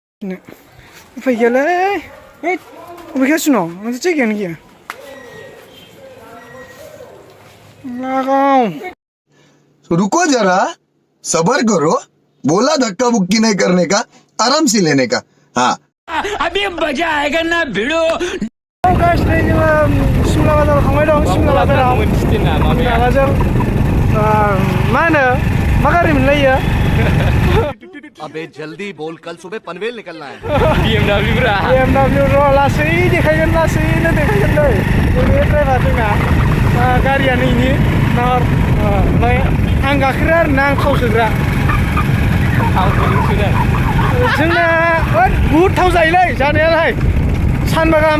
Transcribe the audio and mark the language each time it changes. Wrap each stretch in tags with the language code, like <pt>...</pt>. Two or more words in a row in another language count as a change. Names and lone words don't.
<brx>네. फैगयालै बबेखासिनो मोनसे जायगायानो गैया लगाओ</brx> <hi>रुको जरा सबर करो बोला धक्का बुक्की नहीं करने का आराम से लेने का हाँ अभी मजा आएगा ना भिड़ो</hi> <brx>गाइस नै जोङो सिमला बाजाराव थांबाय दं सिमला बाजाराव बाजार मा होनो मा गारि मोनलायो</brx> <hi>अबे जल्दी बोल कल सुबह पनवेल निकलना है</hi> <brx>BMW र लासै देखायगोन लासैनो देखायगोनलै बे ड्राइभार जोंना गारियानो इनि नाहर ओमफ्राय आं गाखोग्रा आरोना आं थाव सोग्रा जोंना बुहुद थाव जायोलै जानायालाय सानबा गाहाम</brx>